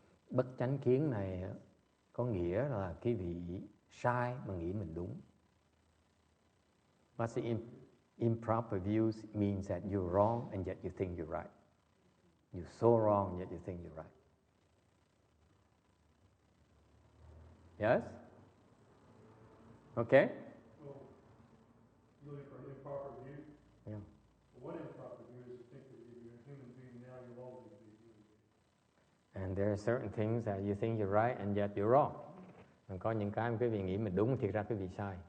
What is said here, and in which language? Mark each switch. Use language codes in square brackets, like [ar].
[vi] Bất chánh kiến này có nghĩa là cái vị sai mà nghĩ mình đúng. [en] What's the improper views means that you're wrong and yet you think you're right. You're so wrong and yet you think you're right. Yes? Okay? Looking for an improper view? Yeah. One improper view is to think that if you're a human being now, you'll always be a human being. And there are certain things that you think you're right and yet you're wrong. [vi] Còn có những cái quý vị nghĩ mình đúng, thiệt ra quý vị sai.